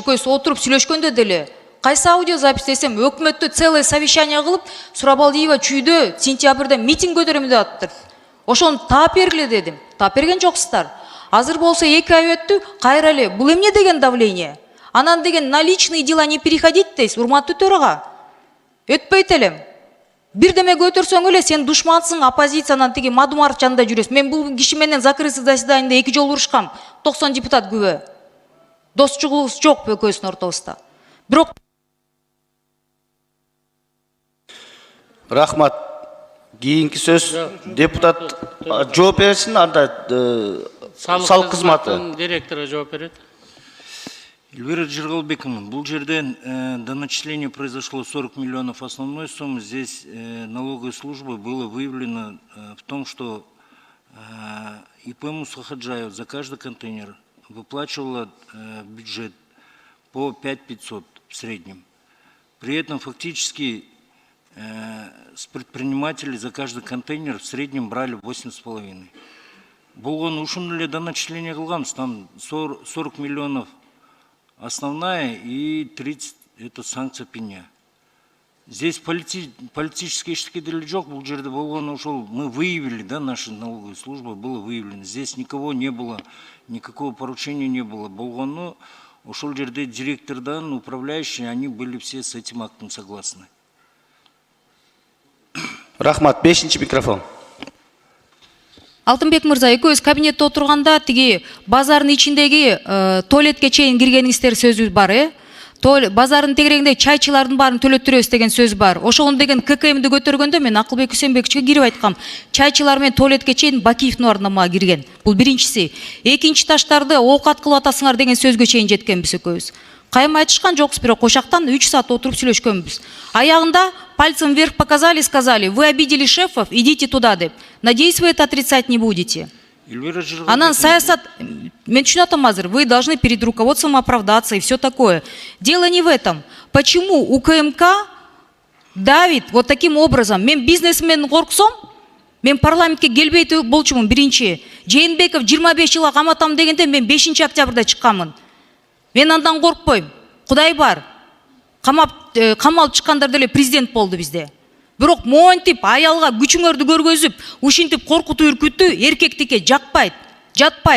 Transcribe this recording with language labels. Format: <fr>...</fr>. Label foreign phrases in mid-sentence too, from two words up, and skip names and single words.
<ky>Экөөбүз отуруп сүйлөшкөндө деле, кайсы аудиозапись десем, өкмөттө</ky> <ru>целое совещание</ru> <ky>кылып, Сурабалдиева чүйдө сентябрда митинг көтөрөм деп аттыр. Ошону таап бергиле дедим. Таап берген жоксуздар. Азыр болсо 2 ай өттү, кайра эле бул эмне деген давление? Анан деген</ky> <ru>на личные дела не переходить</ru> <ky>дейсиз, урматтуу төрага. Өтпөйт элем. Бирдеме көтөрсөң эле сен душмансың, оппозициянан тиги Мадумаров жанында жүрөсүң. Мен бул киши менен</ky> <ru>закрытый заседанияда</ru> <ky>2 жолу урушкам. 90 депутат күбө. Достчугубуз жок экөөбүздүн ортобузда. Бирок Рахмат. Кийинки сөз депутат жооп берсин, анда салык кызматы директору жооп берет.</ky> <ru>Эльвира Джергалбековна,</ru> <ky>бул жерден</ky> <ru>до начисления произошло 40 миллионов основной суммы. Здесь налоговой службой было выявлено в том, что ИП Мусахаджаев за каждый контейнер выплачивала бюджет по 5500 в среднем. При этом фактически с предпринимателей за каждый контейнер в среднем брали 8,5.</ru> <ky>Болгон ушун эле</ky> <ru>до начисления кылганбыз, там 40 миллионов основная и 30 это санкция пеня. Здесь политические штуки</ru> <ky>деле жок, бул жерде болгон ушул</ky> <ru>мы выявили, да, наша налоговая служба было выявлено. Здесь никого не было, никакого поручения не было.</ru> <ky>Болгону ушул жерде директордан,</ky> <ru>управляющие, они были все с этим актом согласны.</ru> <ky>Рахмат, 5-чи микрофон. Алтынбек мырза, экөөбүз кабинетте отурганда тиги базардын ичиндеги туалетке чейин киргениңиздер сөзү бар, базардын тегерегинде чайчылардын баарын төлөттүрөбүз деген сөз бар. Ошону деген ККМди көтөргөндө мен Акылбек Үсенбековичке кирип айткам. Чайчылар менен туалетке чейин Бакиевдин ордуна мага кирген. Бул биринчиси. Экинчи таштарды оокат кылып атасыңар деген сөзгө чейин жеткенбиз экөөбүз. Кайым айтышкан жокпуз, бирок ошактан 3 саат отуруп сүйлөшкөнбүз.</ky> <ru>Аягында пальцем вверх показали, сказали: вы обидели шефов, идите туда деп. Надеюсь, вы это отрицать не будете.</ru> <ky>Анан саясат, мен түшүнүп атам азыр,</ky> <ru>вы должны перед руководством оправдаться и все такое. Дело не в этом. Почему УКМК давит вот таким образом?</ru> <ky>Мен бизнесмен корксом, мен парламентке келбейт болчумун биринчи. Жээнбеков 25 жылга каматам дегенде мен 5 октябрда чыкканмын. Мен андан коркпойм. Кудай бар. Камалып чыккандар деле президент болду бизде. Бирок монтип аялга күчүңөрдү көргөзүп, ушинтип коркутуу үркүттү эркектикке жакпайт, жатпайт.</ky>